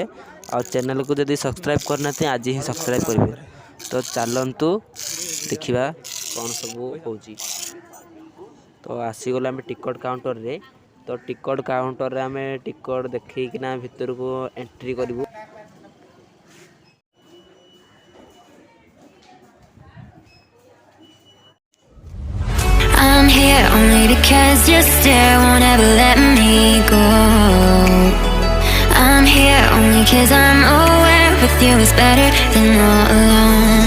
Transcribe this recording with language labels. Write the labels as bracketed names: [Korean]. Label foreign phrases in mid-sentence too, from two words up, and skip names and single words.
[Odia] ଆଉ ଚ୍ୟାନେଲକୁ ଯଦି ସବସ୍କ୍ରାଇବ୍ କରିନାହାନ୍ତି ଆଜି ହିଁ ସବସ୍କ୍ରାଇବ୍ କରିବେ। ତ ଚାଲନ୍ତୁ ଦେଖିବା କ'ଣ ସବୁ ହେଉଛି। ତ ଆସିଗଲେ ଆମେ ଟିକଟ କାଉଣ୍ଟରରେ। ତ ଟିକଟ କାଉଣ୍ଟରରେ ଆମେ ଟିକଟ ଦେଖେଇକିନା ଭିତରକୁ ଏଣ୍ଟ୍ରି କରିବୁ। [English] I'm here only because your stare won't ever let me go. I'm here only because I'm aware with you is better than all alone.